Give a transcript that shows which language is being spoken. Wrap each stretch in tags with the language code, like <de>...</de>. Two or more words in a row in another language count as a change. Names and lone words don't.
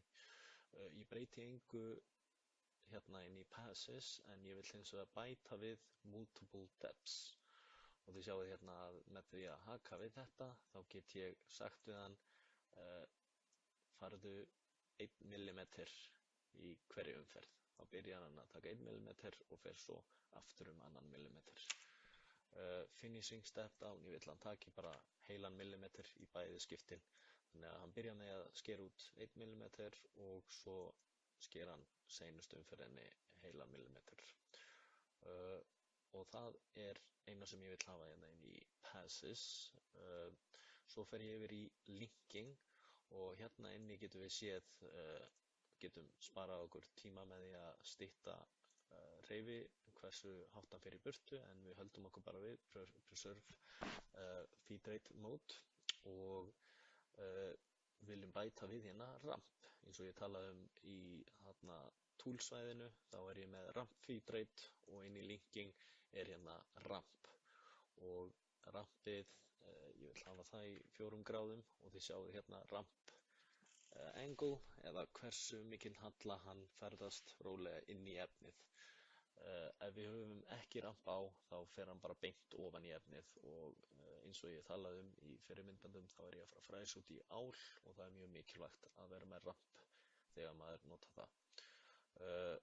<is>Ég breyti engu hérna inn í passes en ég vil hins vegar bæta við</is> <en>multiple depths.</en> <is>Og þið sjáið hérna að með því að haka við þetta þá get ég sagt við hann farðu 1 mm í hverju umferð. Þá byrjar hann að taka 1 mm og fer svo aftur 2 mm.</is> <en>Finishing step down,</en> <is>ég vil að hann taki bara heilan millimeter í bæði skiptin. Þannig að hann byrjar með að skera út 1 mm og svo skera hann seinustu umferðinni heilan millimeter. Og það er eina sem ég vil hafa hérna inn í passes. Svo fer ég yfir í linking og hérna inni getum við séð, getum sparað okkur tíma með því að stytta hreyfi hversu hátt hann fer í burtu, en við höldum okkur bara við</is> <en>preserve feed rate mode</en> <is>og viljum bæta við hérna ramp. Eins og ég talaði í hérna toolsvæðinu, þá er ég með</is> <en>ramp feed rate</en> <is>og inn í linking er hérna ramp og rampið, ég vil hafa það í 4 gráðum og þið sjáum hérna</is> <en>ramp angle</en> <is>eða hversu mikinn halla hann ferðast rólega inn í efnið. Ef við höfum ekki ramp á þá fer hann bara beint ofan í efnið og eins og ég talaði í fyrri myndbandum þá er ég að fara að fræsa út í ál og það er mjög mikilvægt að vera með ramp þegar maður nota það.</is>